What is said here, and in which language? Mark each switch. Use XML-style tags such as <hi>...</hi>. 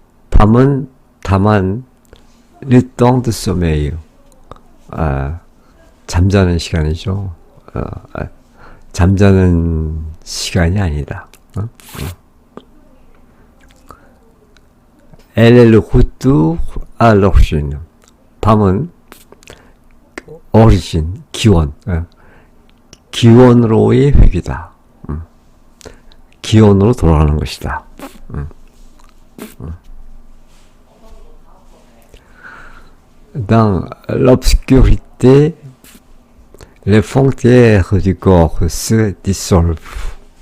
<ko>밤은 다만</ko> <fr>le temps de sommeil.</fr> <ko>잠자는 시간이죠. 잠자는 시간이 아니다.</ko> <fr>Elle est le retour à l'origine.</fr> <ko>밤은 origin, 기원. 기원으로의 회귀다. 기원으로 돌아가는 것이다.</ko> <fr>Dans l'obscurité, les frontières du corps se dissolvent.</fr>